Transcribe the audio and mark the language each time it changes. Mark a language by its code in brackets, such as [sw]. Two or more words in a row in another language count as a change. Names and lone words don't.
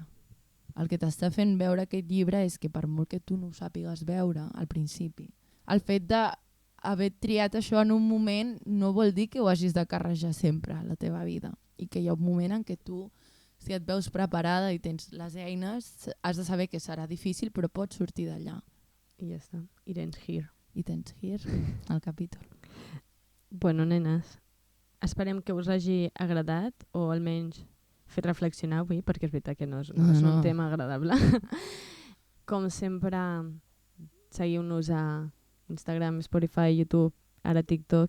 [ca] El que t'està fent veure aquest llibre és que per molt que tu no ho sàpigues veure al principi, el fet d'haver triat això en un moment no vol dir que ho hagis de carregar sempre a la teva vida i que hi ha un moment en què tu, si et veus preparada i tens les eines, has de saber que serà difícil però pots sortir d'allà. I ja està. [en] It ends here. It ends here, [ca] el capítol. Bueno, nenes, esperem que us hagi agradat o almenys fet reflexionar avui, perquè és veritat que no és un tema agradable. Com sempre, seguiu-nos a Instagram, Spotify, YouTube, ara TikTok.